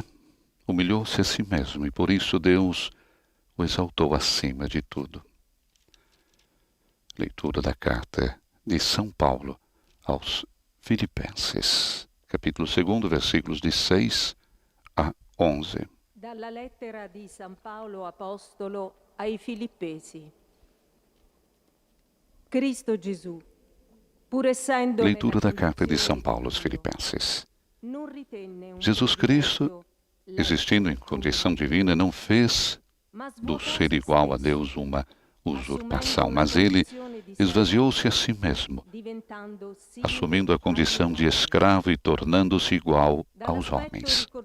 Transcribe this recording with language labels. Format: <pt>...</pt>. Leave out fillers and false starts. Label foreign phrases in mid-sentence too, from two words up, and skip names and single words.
<pt>Humilhou-se a si mesmo e por isso Deus o exaltou acima de tudo. Leitura da carta de São Paulo aos Filipenses, capítulo 2, versículos de 6 a 11.</pt> <it>Dalla lettera di San Paolo Apostolo ai Filippesi. Cristo Gesù, pur essendo</it> <pt>Leitura da carta de São Paulo aos Filipenses. Jesus Cristo, existindo em condição divina, não fez do ser igual a Deus uma usurpação, mas ele esvaziou-se a si mesmo, assumindo a condição de escravo e tornando-se igual aos homens.</pt>